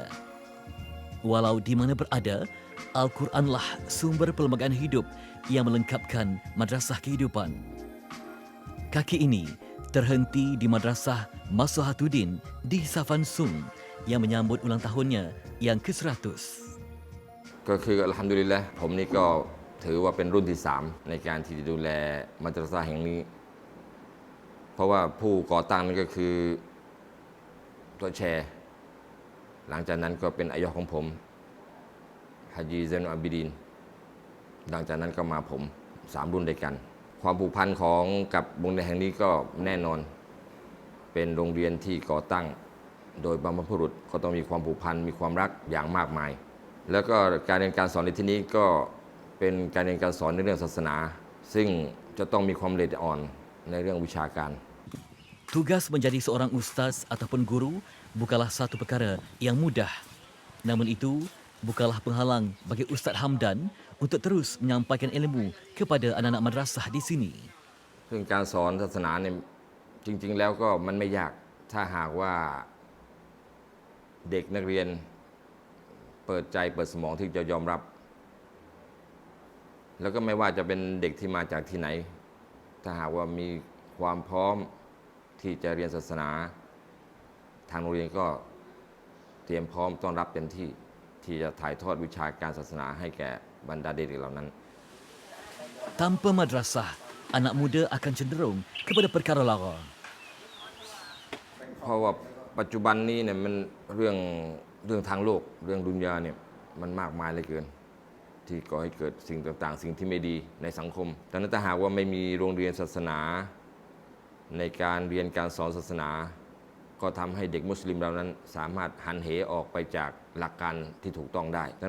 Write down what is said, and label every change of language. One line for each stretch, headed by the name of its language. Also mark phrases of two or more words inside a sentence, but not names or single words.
Malay: Walau di mana berada, Al-Quranlah sumber perlembagaan hidup yang melengkapkan madrasah kehidupan. Kaki ini terhenti di Madrasah Maslahatuddin di Safansung yang menyambut ulang tahunnya yang ke-100.
Thai: ก็คืออัลฮัมดุลิลละห์ผมนี่ก็ถือว่าเป็นรุ่นที่3ในการที่จะดูแลมัดรสะแห่งนี้เพราะว่าผู้ก่อตั้งนั่นก็ คือตัวแชร์หลังจากนั้นก็เป็นอายะของผมฮะจีเซนอับบิดินหลังจากนั้นก็มาผม3รุ่นด้วยกันความผูกพันของกับโรงเรียนแห่งนี้ก็แน่นอนเป็นโรงเรียนที่ก่อตั้งโดยบรรพบุรุษก็ต้องมีความผูกพันมีความรักอย่างมากมายแล้วก็การเรียนการสอนในที่นี้ก็เป็นการเรียนการสอนในเรื่องศาสนาซึ่งจะต้องมีความละเอียดอ่อนในเรื่องวิชาการ
Malay: Tugas menjadi seorang ustaz ataupun guru bukanlah satu perkara yang mudah. Namun itu bukanlah penghalang bagi Ustaz Hamdan untuk terus menyampaikan ilmu kepada anak-anak madrasah di sini.
Thai: ซึ่งการสอนศาสนาเนี่ยจริงๆแล้วก็มันไม่ยากถ้าหากว่าเด็กนักเรียนเปิดใจเปิดสมองที่จะยอมรับ แล้วก็ไม่ว่าจะเป็นเด็กที่มาจากที่ไหนถ้าหากว่ามีความพร้อมที่จะเรียนศาสนาทางโรงเรียนก็เตรียมพร้อมต้อนรับเต็มที่ที่จะถ่ายทอดวิชาการศาสนาให้แก่บรรดาเด็กเหล่านั้น
Malay: Tanpa madrasah, anak muda akan cenderung kepada perkara lara.
Thai: เพราะว่าปัจจุบันนี้เนี่ยมันเรื่องทางโลกเรื่องดุนยาเนี่ยมันมากมายเหลือเกินที่ก่อให้เกิดสิ่งต่างๆสิ่งที่ไม่ดีในสังคมดังนั้นถ้าหากว่าไม่มีโรงเรียนศาสนา ในการเรียนการสอนศาสนาก็ทำให้เด็กมุสลิมเรานั้นสามารถหันเหออกไปจากหลักการที่ถูกต้องได้ดัง